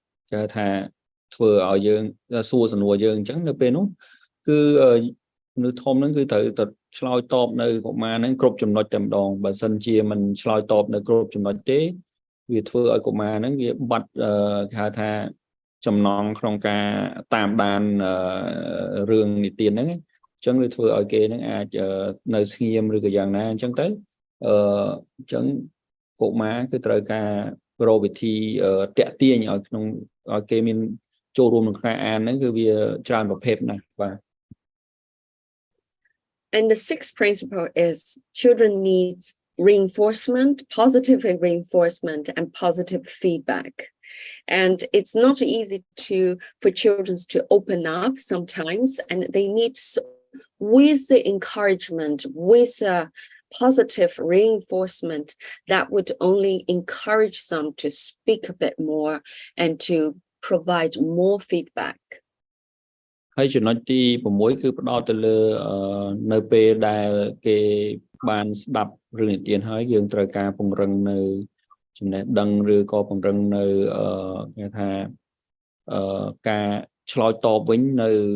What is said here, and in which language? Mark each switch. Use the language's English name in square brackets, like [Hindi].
[Khmer] គេថាធ្វើឲ្យយើងសួរសំណួរយើងអញ្ចឹងនៅពេលនោះគឺមនុស្សធំហ្នឹងគឺត្រូវតែឆ្លើយតបនៅកុមារហ្នឹងគ្រប់ចំណុចតែម្ដងបើសិនជាមិនឆ្លើយតបនៅគ្រប់ចំណុចទេវាធ្វើឲ្យកុមារហ្នឹងវាបាត់គេហៅថាចំណងក្នុងការតាមដានរឿងនិទានហ្នឹងអញ្ចឹងវាធ្វើឲ្យគេហ្នឹងអាចនៅស្ងៀមឬក៏យ៉ាងណាអញ្ចឹងទៅ អញ្ចឹងកុមារគឺត្រូវការរកវិធីតាក់ទាញឲ្យក្នុងឲ្យគេមានចូលរួមក្នុងការអានហ្នឹងគឺវាច្រើនប្រភេទណាស់បាទ [English] And the sixth principle is children need reinforcement, positive reinforcement and positive feedback. And it's not easy for children to open up sometimes, and they need with the encouragement, with a positive reinforcement that would only encourage them to speak a bit more and to provide more feedback. [Khmer] ហើយចំណុចទី6គឺផ្ដោតទៅលើនៅពេលដែលគេបានស្ដាប់រឿងនិទានហើយយើងត្រូវការពង្រឹងនៅចំណេះដឹងឬក៏ពង្រឹងនៅគេថាការឆ្លើយតបវិញនៅ